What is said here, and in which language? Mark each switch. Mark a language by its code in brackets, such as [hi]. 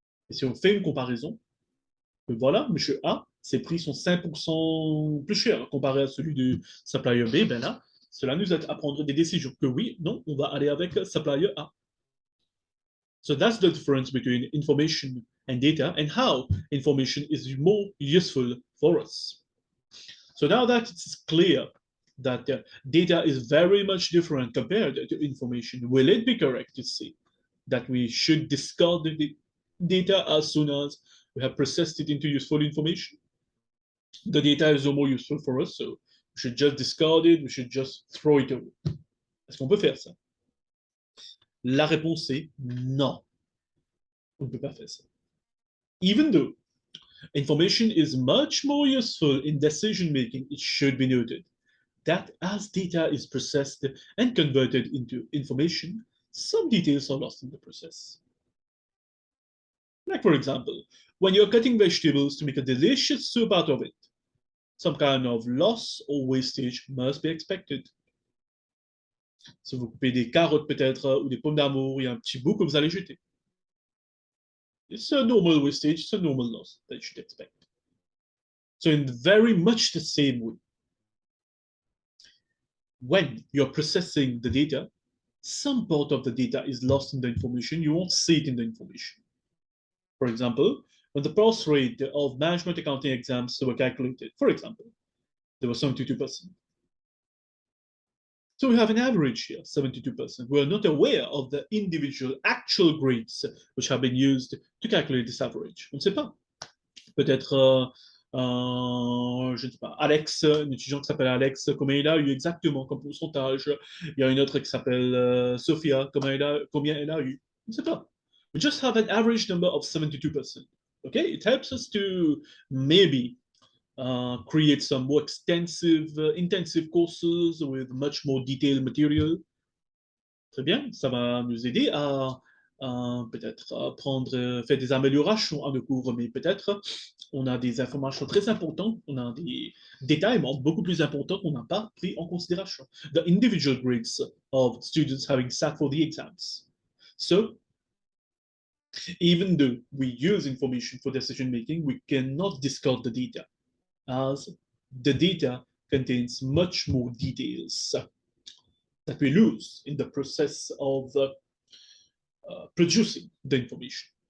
[fr] Et si on fait une comparaison, voilà, monsieur A, ses prix sont 5% plus chers comparé à celui du [en] supplier B, [fr] ben là, cela nous aide à prendre des décisions que oui, non, on va aller avec [en] supplier A. So that's the difference between information and data and how information is more useful for us. So now that it's clear that data is very much different compared to information, will it be correct to say that we should discard the data as soon as we have processed it into useful information? The data is no more useful for us, so we should just discard it, we should just throw it away. [fr] Est-ce qu'on peut faire ça? La réponse est non. On ne peut pas faire ça. [en] Even though information is much more useful in decision making, it should be noted that as data is processed and converted into information, some details are lost in the process. Like, for example, when you're cutting vegetables to make a delicious soup out of it, some kind of loss or wastage must be expected. [fr] Si vous coupez des carottes peut-être ou des pommes d'amour, il y a un petit bout que vous allez jeter. [en] It's a normal wastage, it's a normal loss that you should expect. So in very much the same way, when you're processing the data, some part of the data is lost in the information. You won't see it in the information. For example, when the pass rate of management accounting exams were calculated, for example, there was 72%. So we have an average here, 72%. We are not aware of the individual actual grades which have been used to calculate this average. [fr] On ne sait pas. Peut-être, je ne sais pas, Alex, un étudiant qui s'appelle Alex, combien il a eu exactement comme pourcentage. Il y a une autre qui s'appelle Sophia, combien elle a eu. On ne sait pas. [en] We just have an average number of 72%. Okay, it helps us to maybe create some more extensive, intensive courses with much more detailed material. [fr] Très bien, ça va nous aider à peut-être faire des améliorations à nos cours, mais peut-être on a des informations très importantes, on a des détails beaucoup plus importants qu'on n'a pas pris en considération. [en] The individual grades of students having sat for the exams. So, even though we use information for decision making, we cannot discard the data, as the data contains much more details that we lose in the process of producing the information.